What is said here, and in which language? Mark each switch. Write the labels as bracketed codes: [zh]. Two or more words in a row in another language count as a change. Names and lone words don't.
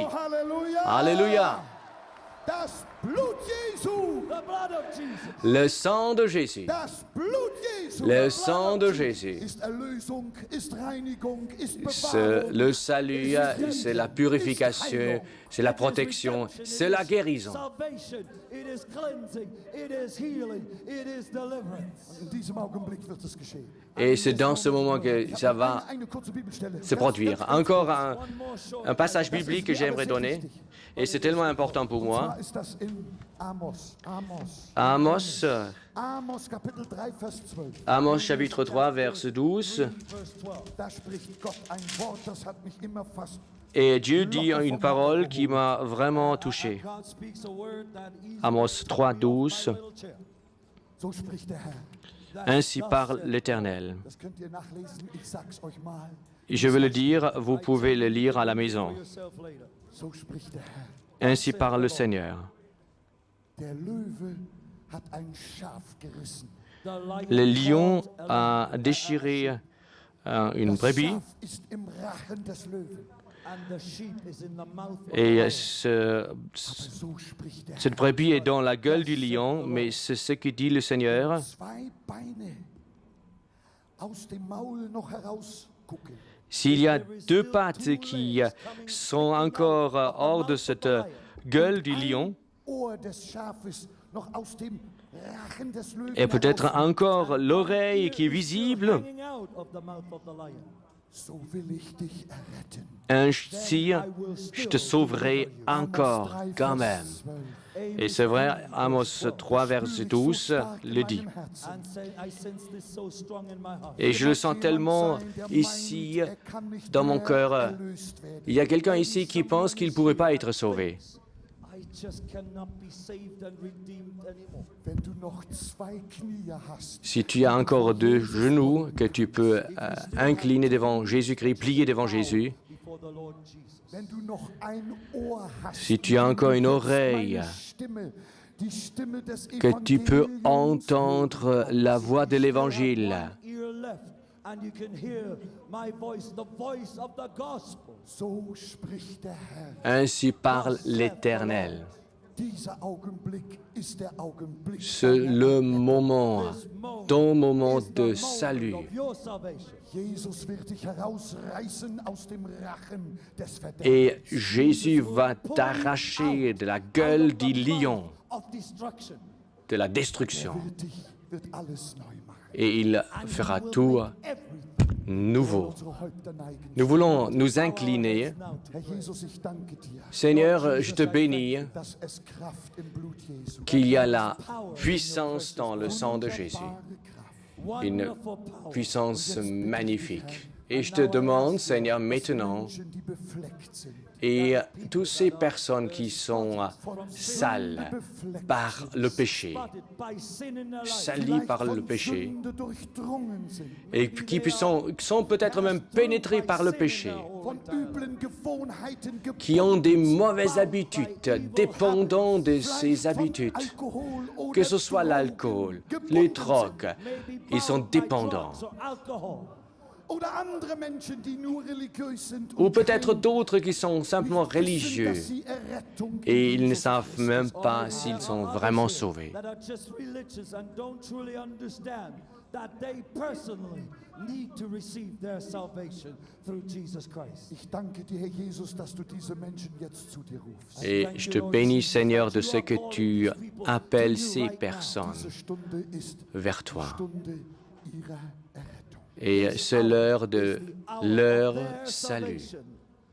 [de] Oh, Halleluja! [fr] Alléluia. [de] Das Blut Jesu! [en] The blood of Jesus. [fr] Le sang de Jésus. [de] Das Blut Jesu! [fr] Le sang de Jésus. [de] Ist Erlösung, ist Reinigung, ist [fr] C'est [de] Bewahrung. [fr] le salut, c'est la purification, c'est la protection, c'est la guérison. [en] Salvation, it is cleansing, it is healing, it is deliverance. [de] In diesem Augenblick wird es geschehen. [fr] Et c'est dans ce moment que ça va [de] Eine kurze Bibelstelle. [fr] se produire. Encore un passage biblique que j'aimerais donner, et c'est tellement important pour moi. [de] Ist das in Amos. Amos, Amos Kapitel 3, Vers 12. [fr] Amos chapitre 3, verset 12. [en] Verse 12. [de] Da spricht Gott ein Wort, das hat mich immer fast. [fr] Et Dieu dit une parole qui m'a vraiment touché. [en] God speaks a word that easily Amos 3, 12. [de] So spricht der Herr. [fr] Ainsi parle l'Éternel. [de] Das könnt ihr nachlesen. Ich sag's euch mal. [fr] Je veux le dire, vous pouvez le lire à la maison. [en] yourself later. [de] So spricht der Herr. [fr] Ainsi parle le Seigneur. [de] Der Löwe hat ein Schaf gerissen. [en] The lion [fr] Le lion [en] caught a [fr] a déchiré une [de] Das [fr] brebis [de] Schaf ist im Rachen des Löwen. [en] and the sheep is in the mouth of the [fr] et [en] lion. [de] So spricht der [fr] cette brebis est dans la gueule du lion, mais c'est ce que dit le Seigneur. [de] Herr. Zwei Beine aus dem Maul noch herausgucken. [fr] S'il y a deux pattes qui sont encore hors de cette gueule du lion, [de] Ohr des Schafes noch aus dem Rachen des Löwen. [fr] et peut-être [de] heraus- [fr] encore l'oreille qui est visible, [en] Hanging out of the mouth of the lion. [de] So will ich dich erretten. [fr] ainsi je te sauverai encore quand même. Et c'est vrai, Amos 3, verset 12 le dit. [en] And say, I sense this so strong in my heart. [fr] Et je le sens tellement ici, dans mon cœur. Il y a quelqu'un ici qui pense qu'il ne pourrait pas être sauvé. [en] I just cannot be saved and redeemed anymore. [de] Wenn du noch zwei Knie hast, [fr] Si tu as encore deux genoux que tu peux incliner devant Jésus-Christ, plier devant Jésus, [en] Before the Lord Jesus. [de] wenn du noch ein Ohr hast, [fr] si tu as encore une oreille, [de] meine Stimme, die Stimme des [fr] que tu peux [de] Evangeliums [fr] entendre la voix de l'Évangile. [en] One ear left, and you can hear my voice, the voice of the gospel. [de] So spricht der Herr. [fr] Ainsi parle l'Éternel. [de] Dieser Augenblick ist der Augenblick. [fr] C'est le moment, ton moment de salut. [en] Of your salvation. [de] Jesus wird dich herausreißen aus dem Rachen des Verderbens. [fr] Et Jésus va t'arracher de la gueule du lion, [en] Of destruction. [fr] de la destruction. [de] Wird alles neu machen. [fr] Et il fera tout nouveau. [de] Unsere Häupter neigen. [fr] Nous voulons nous incliner. [de] Herr Jesus, ich danke dir, [fr] Seigneur, je te bénis [de] dass es Kraft im Blut Jesu. [fr] qu'il y a la puissance dans le sang de Jésus, [de] Wahre Kraft. [fr] une [en] Wonderful power. [fr] puissance magnifique. Et je te demande, Seigneur, maintenant, [de] Menschen, die befleckt sind, [fr] et toutes ces personnes qui sont sales par le péché, [en] Spotted by sin in their life. [fr] salies par le [de] von [fr] péché, [de] Sünde durchdrungen sind, [fr] et qui sont peut-être même pénétrés par le péché, [de] von üblen Gewohnheiten [fr] qui ont des mauvaises habitudes, dépendants de ces habitudes, [de] Alkohol [fr] que [de] oder [fr] ce soit l'alcool, les drogues, [en] Maybe [fr] ils sont [en] bound by [fr] dépendants. [en] drugs or alcohol. [de] oder andere Menschen, die nur religiös sind [fr] Ou [de] und [fr] peut-être [de] kein [fr] d'autres qui sont simplement [de] wissen, [fr] religieux [de] dass sie Errettung in [fr] et ils ne [de] Jesus [fr] savent [de] Christus [fr] même [de] haben. [fr] pas s'ils sont vraiment sauvés. [en] That are just religious and don't truly understand that they personally need to receive their salvation through Jesus Christ. [de] Ich danke dir, Herr Jesus, dass du diese Menschen jetzt zu dir rufst. [fr] Et je te bénis, Seigneur, de ce que tu appelles ces personnes [de] Diese Stunde ist [fr] vers toi. [de] Stunde ihrer Errettung. [fr] Et c'est l'heure de leur [en] Their [fr] salut. [en] salvation.